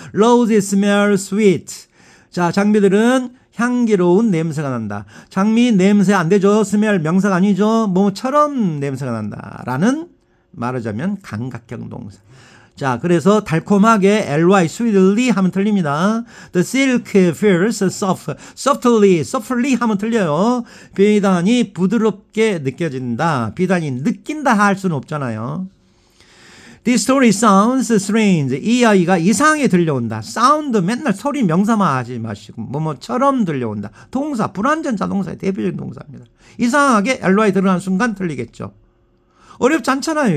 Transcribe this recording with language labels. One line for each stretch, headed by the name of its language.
English: Roses smell sweet.
Korean: 자, 장미들은 향기로운 냄새가 난다. 장미 냄새 안 되죠. smell 명사가 아니죠. 뭐처럼 냄새가 난다. 라는 말하자면 감각형 동사. 자, 그래서 달콤하게
English: ly sweetly
Korean: 하면 틀립니다.
English: The silk feels softly 하면 틀려요.
Korean: 비단이 부드럽게 느껴진다. 비단이 느낀다 할 수는 없잖아요.
English: This story sounds strange.
Korean: 이 아이가 이상하게 들려온다. 사운드 맨날 소리 명사만 하지 마시고 뭐처럼 들려온다. 동사, 불완전 자동사의 대표적인 동사입니다. 이상하게 ly 들어가는 순간 틀리겠죠. 어렵지 않잖아요.